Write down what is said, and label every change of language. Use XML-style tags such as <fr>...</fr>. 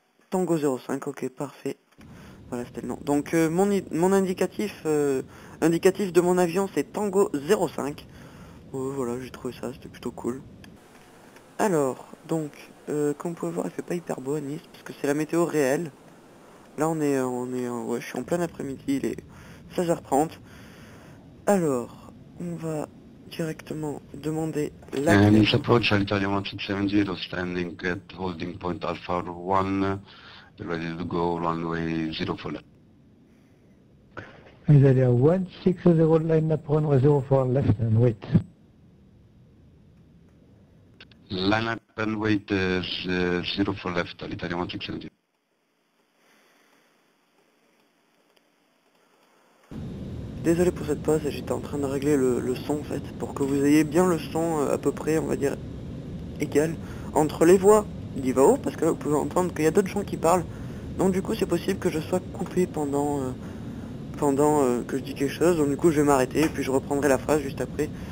<fr>Tango 05, ok, parfait. Voilà, c'était le nom. Donc, mon indicatif de mon avion, c'est Tango 05. Voilà, j'ai trouvé ça, c'était plutôt cool. Alors, donc, comme vous pouvez voir, il fait pas hyper beau à Nice, parce que c'est la météo réelle. Là, ouais, je suis en plein après-midi, il est 16h30. Alors, on va directement demander la...</fr> <en>Nice approach Alitalia 1670, standing at holding point Alpha 1, ready to go runway 0 for left. Italia 160, line up runway 04 left and wait. Line up and wait 0 for left, Alitalia 1670.</en> <fr>Désolé pour cette pause, j'étais en train de régler le son en fait, pour que vous ayez bien le son à peu près, on va dire, égal, entre les voix d'Ivao, parce que là vous pouvez entendre qu'il y a d'autres gens qui parlent, donc du coup c'est possible que je sois coupé pendant que je dis quelque chose, donc du coup je vais m'arrêter, et puis je reprendrai la phrase juste après.</fr>